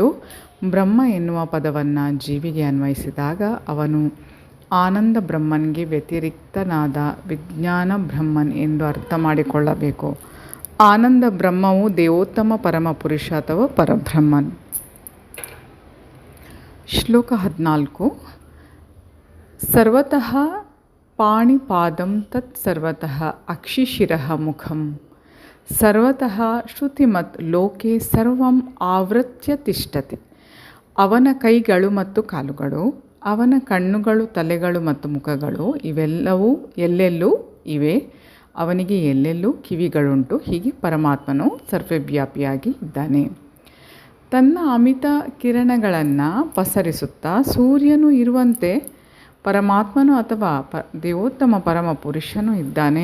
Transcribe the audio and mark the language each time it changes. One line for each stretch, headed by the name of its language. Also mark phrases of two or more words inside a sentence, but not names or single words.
Kannada: ಬ್ರಹ್ಮ ಎನ್ನುವ ಪದವನ್ನು ಜೀವಿಗೆ ಅನ್ವಯಿಸಿದಾಗ ಅವನು ಆನಂದ ಬ್ರಹ್ಮನ್ಗೆ ವ್ಯತಿರಿಕ್ತನಾದ ವಿಜ್ಞಾನ ಬ್ರಹ್ಮನ್ ಎಂದು ಅರ್ಥ ಮಾಡಿಕೊಳ್ಳಬೇಕು. ಆನಂದ ಬ್ರಹ್ಮವು ದೇವೋತ್ತಮ ಪರಮಪುರುಷ ಅಥವಾ ಪರಬ್ರಹ್ಮನ್. ಶ್ಲೋಕ 14.
Sanskrit: ಸರ್ವತಃ ಪಾಣಿಪಾದಂ ತತ್ ಸರ್ವತಃ ಅಕ್ಷಿಶಿರಃ ಮುಖಂ ಸರ್ವತಃ ಶ್ರುತಿಮತ್ ಲೋಕೆ ಸರ್ವಂ ಆವೃತ್ಯ ತಿಷ್ಠತಿ.
Kannada: ಅವನ ಕೈಗಳು ಮತ್ತು ಕಾಲುಗಳು, ಅವನ ಕಣ್ಣುಗಳು, ತಲೆಗಳು ಮತ್ತು ಮುಖಗಳು ಇವೆಲ್ಲವೂ ಎಲ್ಲೆಲ್ಲೂ ಇವೆ. ಅವನಿಗೆ ಎಲ್ಲೆಲ್ಲೂ ಕಿವಿಗಳುಂಟು. ಹೀಗೆ ಪರಮಾತ್ಮನು ಸರ್ವವ್ಯಾಪಿಯಾಗಿ ಇದ್ದಾನೆ. ತನ್ನ ಅಮಿತ ಕಿರಣಗಳನ್ನು ಪಸರಿಸುತ್ತಾ ಸೂರ್ಯನು ಇರುವಂತೆ ಪರಮಾತ್ಮನು ಅಥವಾ ದೇವೋತ್ತಮ ಪರಮ ಪುರುಷನು ಇದ್ದಾನೆ.